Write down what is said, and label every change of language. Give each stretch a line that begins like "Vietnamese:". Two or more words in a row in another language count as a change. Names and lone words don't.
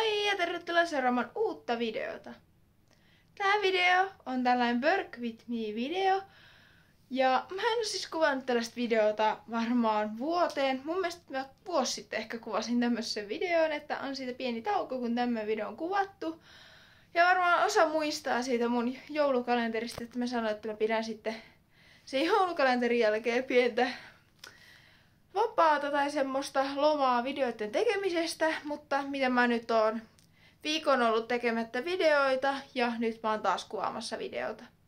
Finnish: ja tervetuloa seuraamaan uutta videota. Tää video on tällainen
English: Work with me
Finnish: video. Ja mä en oo siis kuvannut tällaista videota varmaan vuoteen. Mun mielestä mä vuosi sitten ehkä kuvasin tämmöisen videon, että on siitä pieni tauko, kun tämmöinen video on kuvattu. Ja varmaan osa muistaa siitä mun joulukalenterista, että mä sanoin, että mä pidän sitten sen joulukalenterin jälkeen pientä vapaata tai semmoista lomaa videoiden tekemisestä, mutta mitä mä nyt oon viikon ollut tekemättä videoita ja nyt mä oon taas kuvaamassa videota.